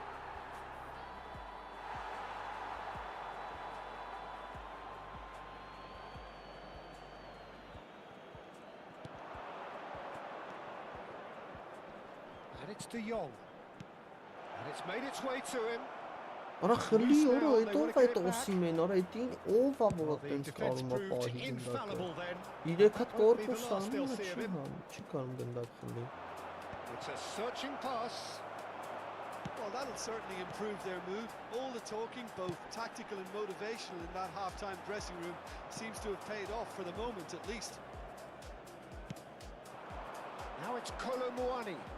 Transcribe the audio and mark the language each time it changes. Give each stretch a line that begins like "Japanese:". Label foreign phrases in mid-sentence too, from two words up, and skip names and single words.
English: And it's De Jong. And it's made its way to him.
Armenian: Արա խլի օրը այդ ով այդ Օսիմեն, արա այդին ով է որ այդպես կարում է պահի գնդակը 3 հատ կորպուս անում է չի կարում գնդակ խլի
English: It's a searching pass. Well, that'll certainly improve their mood. All the talking, both tactical and motivational in that half-time dressing room seems to have paid off for the moment at least. Now it's Colomwani.